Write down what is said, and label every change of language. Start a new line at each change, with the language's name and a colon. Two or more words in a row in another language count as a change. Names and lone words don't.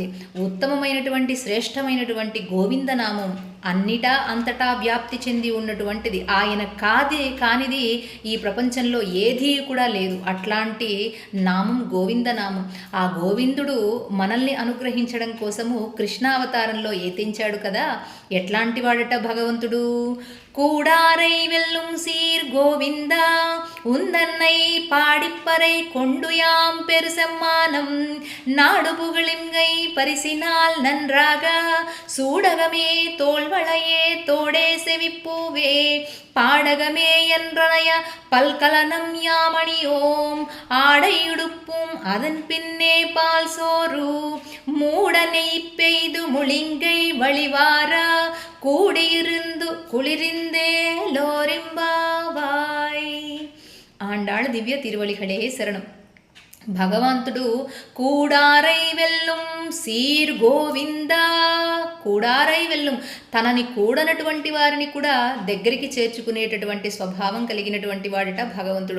Telugu: ఉత్తమమైనటువంటి శ్రేష్టమైనటువంటి గోవిందనామం అన్నిటా అంతటా వ్యాప్తి చెంది ఉన్నటువంటిది. ఆయన కానిది ఈ ప్రపంచంలో ఏదీ కూడా లేదు. అట్లాంటి నామం గోవిందనామం. ఆ గోవిందుడు మనల్ని అనుగ్రహించడం కోసము కృష్ణావతారంలో ఏతించాడు కదా. ఎట్లాంటి వాడట భగవంతుడు?
Tamil: கூடாரை வெல்லும் சீர் கோவிந்தா உந்தன்னை பாடிப்பறை கொண்டுயாம் பெருசம்மானம் நாடு புகழிங்கை பரிசினால் நன்றாக சூடகமே தோல்வளையே தோடே செவிப்பூவே பாடகமே என்றனைய பல்கலனம் யாமணியோம் ஆடையுடுப்பும் அதன் பின்னே பால் சோறு மூடனை பெய்து முளிங்கை வழிவாரா கூடியிருந்து குளிர்ந்தே லோரெம்பாவாய்.
Telugu: ఆండాళ్ దివ్య తిరువళిகளே శరణం. భగవంతుడు
Tamil: கூடாரை வெல்லும் சீர் கோவிந்த, கூடாரை வெல்லும்,
Telugu: తనని కూడనటువంటి వారిని కూడా దగ్గరికి చేర్చుకునేటటువంటి స్వభావం కలిగినటువంటి వాడట భగవంతుడు.